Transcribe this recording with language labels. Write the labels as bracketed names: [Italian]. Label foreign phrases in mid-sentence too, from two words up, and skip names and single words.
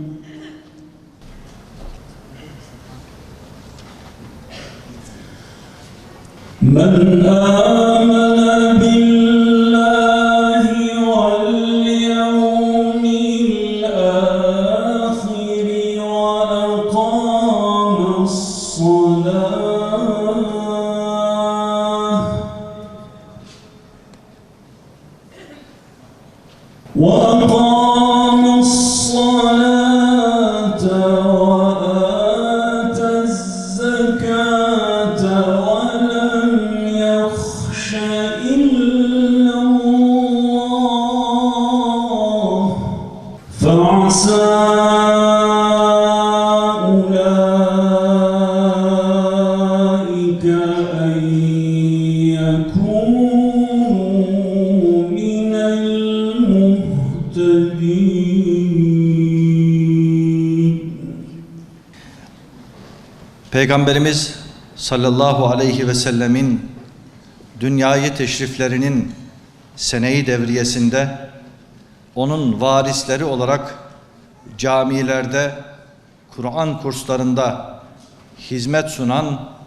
[Arabic] من آمن بالله واليوم الآخر و أقام الصلاة وآتى الزكاة ولم يخش إلا الله فعسى أولئك أن يكونوا من [Turkish] Peygamberimiz [Arabic] صلى الله عليه وسلم [Turkish] dünyayı teşriflerinin sene-i devriyesinde onun varisleri olarak camilerde, Kur'an kurslarında hizmet sunan